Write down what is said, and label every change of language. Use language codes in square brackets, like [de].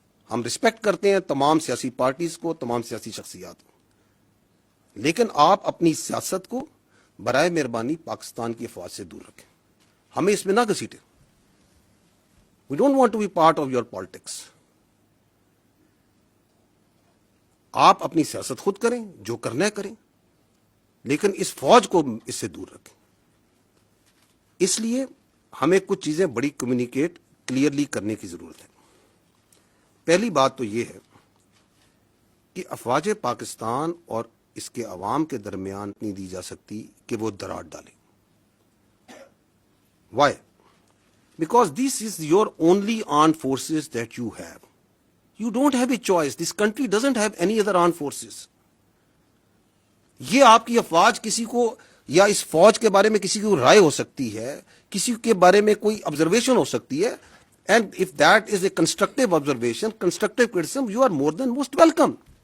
[ur] ہم رسپیکٹ کرتے ہیں تمام سیاسی پارٹیز کو, تمام سیاسی شخصیات کو, لیکن آپ اپنی سیاست کو برائے مہربانی پاکستان کی افواج سے دور رکھیں. ہمیں اس میں نہ گھسیٹیں. [en] We don't want to be part of your politics. [ur] آپ اپنی سیاست خود کریں, جو کرنا ہے کریں, لیکن اس فوج کو اس سے دور رکھیں. اس لیے ہمیں کچھ چیزیں بڑی کمیونیکیٹ کلیئرلی کرنے کی ضرورت ہے. پہلی بات تو یہ ہے کہ افواج پاکستان اور اس کے عوام کے درمیان نہیں دی جا سکتی کہ وہ درار ڈالیں. [en] Why? Because this is your only armed forces that you have. You don't have a choice. This country doesn't have any other armed forces. [ur] یہ آپ کی افواج کسی کو یا اس فوج کے بارے میں کسی کو رائے ہو سکتی ہے, کسی کے بارے میں کوئی آبزرویشن ہو سکتی ہے, [en] and if that is a constructive observation, constructive criticism, you are more than most welcome.